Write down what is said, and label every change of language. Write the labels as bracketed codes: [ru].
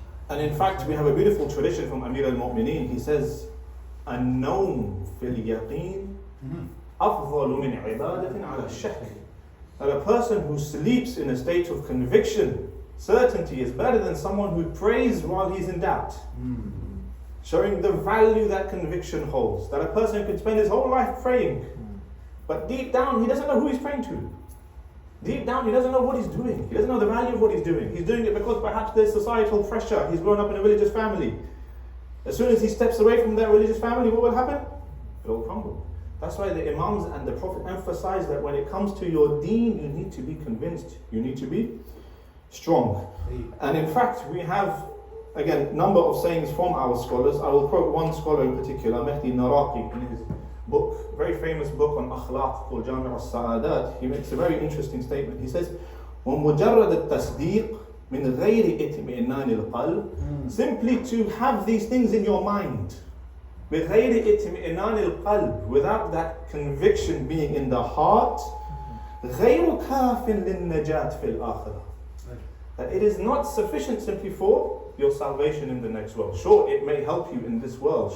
[en] And in fact, we have a beautiful tradition from Amir al-Mu'mineen. He says, [ar] النوم في اليقين أفضل من عبادة على الشك. [en] That a person who sleeps in a state of conviction, certainty, is better than someone who prays while he's in doubt. Showing the value that conviction holds. That a person can spend his whole life praying, but deep down he doesn't know who he's praying to. Deep down he doesn't know what he's doing. He doesn't know the value of what he's doing. He's doing it because perhaps there's societal pressure. He's grown up in a religious family. As soon as he steps away from that religious family, what will happen? It will crumble. That's why the Imams and the Prophet emphasize that when it comes to your deen, you need to be convinced. You need to be strong. And in fact, we have, again, number of sayings from our scholars. I will quote one scholar in particular, Mahdi Naraqi, in his book, very famous book on akhlaq called Jami' al-Sa'adat. He makes a very interesting statement. He says, [ar] وَمُجَرَّدَ التَّصْدِيقِ مِنْ غَيْرِ إِتْمِئِنَانِ الْقَلْبِ. [en] Simply to have these things in your mind, [ar] بِغَيْرِ إِتْمِئِنَانِ الْقَلْبِ, [en] without that conviction being in the heart, [ar] غَيْرُ كَافٍ لِلنَّجَاةِ فِي الْآخِرَةِ. [en] That it is not sufficient simply for your salvation in the next world. Sure, it may help you in this world.